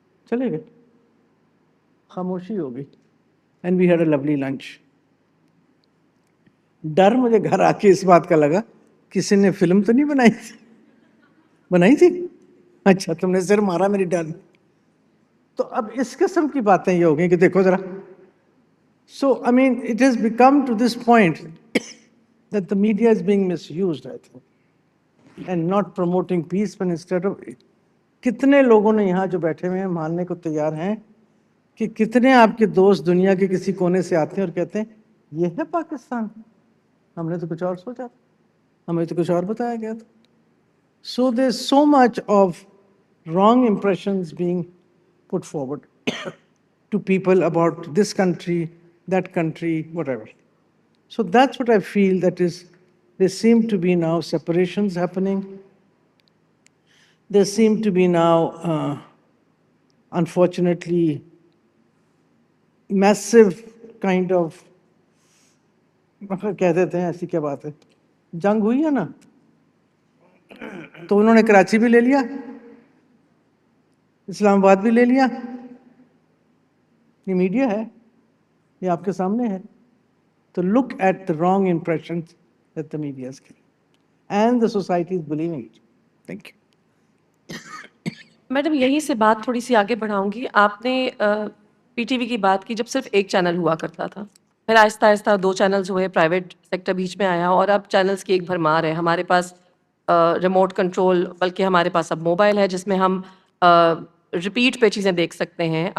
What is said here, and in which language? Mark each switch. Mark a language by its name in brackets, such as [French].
[Urdu] چلے گئے، خاموشی ہو گئی. [English] And we had a lovely lunch. [Urdu] ڈر مجھے گھر آ کے اس بات کا لگا کسی نے فلم تو نہیں بنائی تھی. اچھا تم نے سر مارا میری ڈر میں. تو اب اس قسم کی باتیں یہ ہو گئی کہ دیکھو ذرا. [English] So, I mean, it has become to this point that the media is being misused, I think, and not promoting peace, but instead of. [Urdu] کتنے لوگوں نے یہاں جو بیٹھے ہوئے ہیں ماننے کو تیار ہیں کہ کتنے آپ کے دوست دنیا کے کسی کونے سے آتے ہیں اور کہتے ہیں یہ ہے پاکستان، ہم نے تو کچھ اور سوچا تھا، ہمیں تو کچھ اور بتایا گیا تھا. [English] So there's so much of wrong impressions being put forward to people about this country, that country, whatever. So that's what I feel, that is, there seem to be now separations happening. There seem to be now, unfortunately, massive kind of, [Urdu] کہہ دیتے ہیں ایسی کیا بات ہے، جنگ ہوئی ہے نا، تو انہوں نے کراچی بھی لے لیا، اسلام آباد بھی لے لیا. یہ میڈیا ہے، یہ آپ کے سامنے ہے. [English] تو look at the wrong impressions that the media is giving. And the society is believing it. Thank you. [Urdu] Madam یہیں سے بات تھوڑی سی آگے بڑھاؤں گی. آپ نے پی ٹی وی کی بات کی جب صرف ایک چینل ہوا کرتا تھا، پھر آہستہ آہستہ 2 چینلز ہوئے، پرائیویٹ سیکٹر بیچ میں آیا، اور اب چینلز کی ایک بھرمار ہے. ہمارے پاس ریموٹ کنٹرول، بلکہ ہمارے پاس اب موبائل ہے جس میں ہم ریپیٹ پہ چیزیں دیکھ سکتے ہیں.